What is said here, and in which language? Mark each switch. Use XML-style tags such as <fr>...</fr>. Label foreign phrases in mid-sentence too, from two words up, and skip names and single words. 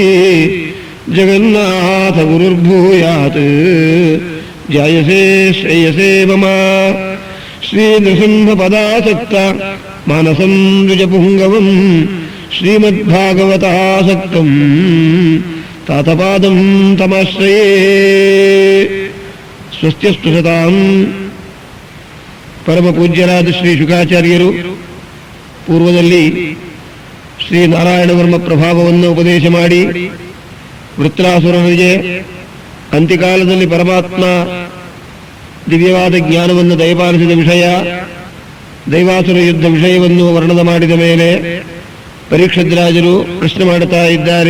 <sa>ಜಗನ್ನಾಥ ಗುರುರ್ಭೂಯಾತ್ ಜಾಯಸೇ ಶ್ರೇಯಸೇ ಮಮ ಶ್ರೀ ನೃಸಿಂಹಪದಾಸಕ್ತ ಮಾನಸಂ ದ್ವಿಜಪುಂಗವಂ ಶ್ರೀಮದ್ಭಾಗವತಾಸಕ್ತಂ ತಾತಪಾದಂ ತಮಾಶ್ರಯೇ ಸ್ವಸ್ತ್ಯಸ್ತು ಸತಾಂ.</sa> <kn>ಪರಮ ಪೂಜ್ಯರಾದ ಶ್ರೀ ಶುಕಾಚಾರ್ಯರು ಪೂರ್ವದಲ್ಲಿ ಶ್ರೀ ನಾರಾಯಣವರ್ಮ ಪ್ರಭಾವವನ್ನು ಉಪದೇಶ ಮಾಡಿ ವೃತ್ರಾಸುರರಿಗೆ ಅಂತ್ಯಕಾಲದಲ್ಲಿ ಪರಮಾತ್ಮ ದಿವ್ಯವಾದ ಜ್ಞಾನವನ್ನು ದಯಪಾಲಿಸಿದ ವಿಷಯ, ದೈವಾಸುರ ಯುದ್ಧ ವಿಷಯವನ್ನು ವರ್ಣನ ಮಾಡಿದ ಮೇಲೆ ಪರೀಕ್ಷದ್ರಾಜರು ಪ್ರಶ್ನೆ ಮಾಡುತ್ತಾ ಇದ್ದಾರೆ.</kn>